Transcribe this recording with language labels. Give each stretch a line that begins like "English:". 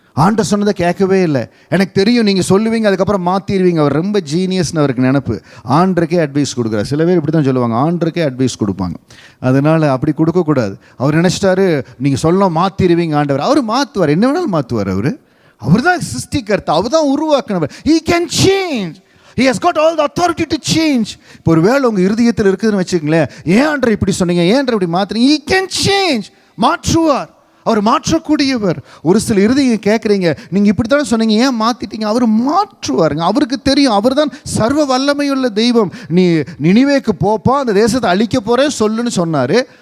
Tamil: ஆண்டவர் சொன்னதை கேட்கவே இல்லை. எனக்கு தெரியும் நீங்கள் சொல்லுவீங்க, அதுக்கப்புறம் மாற்றிடுவீங்க. அவர் ரொம்ப ஜீனியஸ்னு அவருக்கு நினப்பு. ஆண்டருக்கே அட்வைஸ் கொடுக்குறார். சில பேர் இப்படி தான் சொல்லுவாங்க, ஆண்டருக்கே அட்வைஸ் கொடுப்பாங்க. அதனால் அப்படி கொடுக்கக்கூடாது. அவர் நினச்சிட்டாரு நீங்கள் சொல்ல மாற்றிடுவீங்க ஆண்டவர். அவர் மாற்றுவார், என்ன வேணாலும் மாற்றுவார். அவர் தான் சிருஷ்டிகர்த்தா, அவர் தான் உருவாக்குனவர்.
English: He can change. He has got all the authority to change.
Tamil: இப்போ ஒரு வேளை உங்கள் இருதயத்தில் இருக்குதுன்னு வச்சுக்கங்களேன், ஏன் ஆண்டவர் இப்படி சொன்னீங்க, ஏன் ஆண்டவர் இப்படி மாற்றுறீங்க,
English: He can change.
Tamil: மாற்றுவார், அவர் மாற்றக்கூடியவர். ஒரு சில இருதயம் கேட்குறீங்க, நீங்கள் இப்படி தானே சொன்னீங்க, ஏன் மாற்றிட்டீங்க, அவர் மாற்றுவாருங்க. அவருக்கு தெரியும், அவர் தான் சர்வ வல்லமையுள்ள தெய்வம். நீ நினிவேக்கு போப்பா, அந்த தேசத்தை அழிக்க போகிறேன் சொல்லுன்னு சொன்னார்.